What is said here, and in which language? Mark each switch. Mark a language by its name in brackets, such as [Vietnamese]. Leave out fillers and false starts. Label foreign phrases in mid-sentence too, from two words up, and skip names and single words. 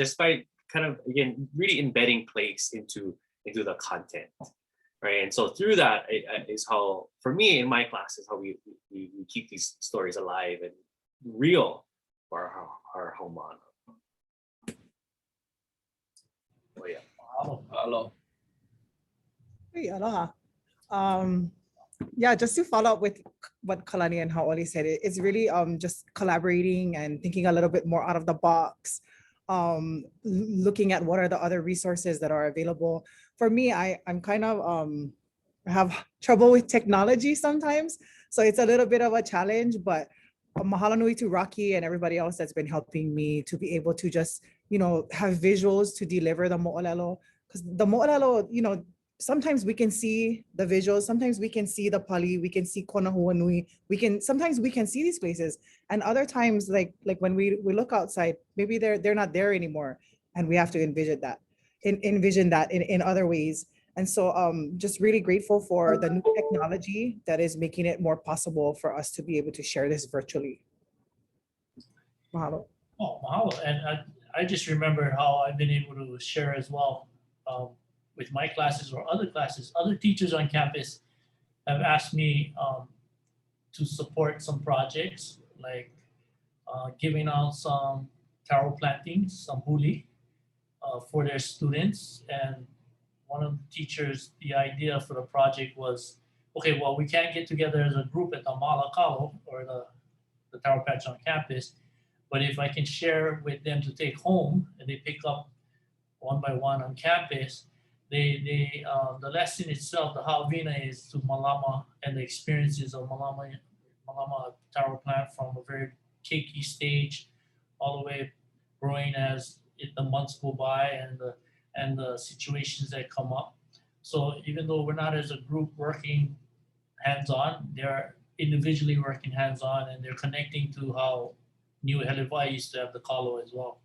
[English] Just by kind of, again, really embedding place into the content, right? And so through that is how, for me in my classes, how we keep these stories alive and real for our haumana. Oh yeah. Aloha. Hey, aloha. Yeah, just to follow up with what Kalani and Haoli said, it's really just collaborating and thinking a little bit more out of the box, looking at what are the other resources that are available. For me, I'm kind of have trouble with technology sometimes, so it's a little bit of a challenge, but [Hawaiian] mahalo nui [English] to Rocky and everybody else that's been helping me to be able to just, have visuals to deliver the mo'olelo, because the mo'olelo, sometimes we can see the visuals, sometimes we can see the pali, we can see [Hawaiian] kona hua nui, [English] sometimes we can see these places, and other times like when we look outside, maybe they're not there anymore, and we have to envision that in other ways. And so just really grateful for the new technology that is making it more possible for us to be able to share this virtually. Mahalo. Oh, mahalo. And I just remember how I've been able to share as well. With my classes or other classes, other teachers on campus have asked me to support some projects, like giving out some taro plantings, some huli, for their students. And one of the teachers, the idea for the project was, okay, well, we can't get together as a group at the Malakalo or the taro patch on campus, but if I can share with them to take home and they pick up one by one on campus, the lesson itself, the haʻawina, is to malama and the experiences of malama taro plant from a very cakey stage all the way growing as the months go by and the situations that come up. So even though we're not as a group working hands-on, they're individually working hands-on, and they're connecting to how Niuhelewai used to have the kalo as well.